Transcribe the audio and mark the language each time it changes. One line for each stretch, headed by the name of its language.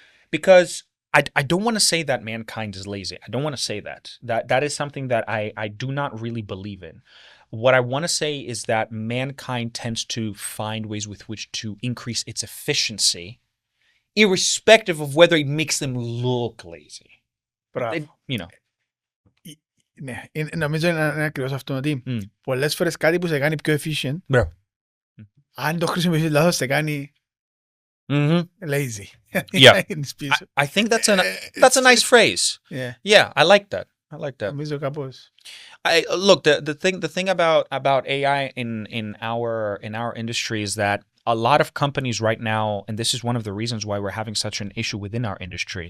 English: Because I don't want to say that mankind is lazy. I don't want to say that. That is something that I do not really believe in. What I want to say is that mankind tends to find ways with which to increase its efficiency, irrespective of whether it makes them look lazy.
Greek: Μπράβο.
English: You know.
Greek: Ναι, νομίζω είναι ακριβώς αυτό, ότι πολλές φορές κάτι που σε κάνει πιο efficient, αν το χρησιμοποιήσεις λάθος, σε κάνει lazy.
English: Yeah. I think that's a nice phrase. Yeah, I like that.
Greek: Νομίζω κάπως.
English: Look, the thing about AI in our industry is that a lot of companies right now, and this is one of the reasons why we're having such an issue within our industry.